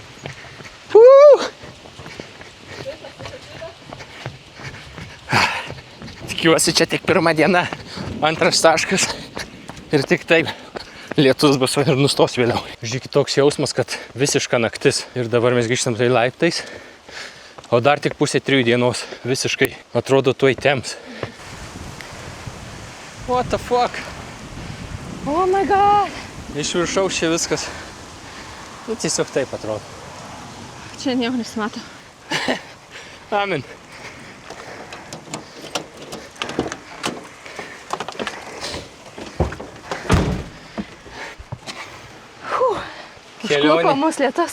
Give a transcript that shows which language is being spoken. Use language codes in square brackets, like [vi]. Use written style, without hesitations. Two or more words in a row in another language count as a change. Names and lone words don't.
[lt] Tikiuosi, čia tik pirma diena, antras taškas. Ir tik taip lietus bus ir nustos vėliau. Žiūrėkit, toks jausmas, kad visiška naktis. Ir dabar mes grįžtam tai laiptais. O dar tik 2:30 dienos visiškai atrodo tuoj temps. [en] What the fuck? Oh my god. [lt] Iš viršaus čia viskas. Nu, tiesiog taip atrodo. Čia nieko nesimato. Amen. Užklupo mus lietus.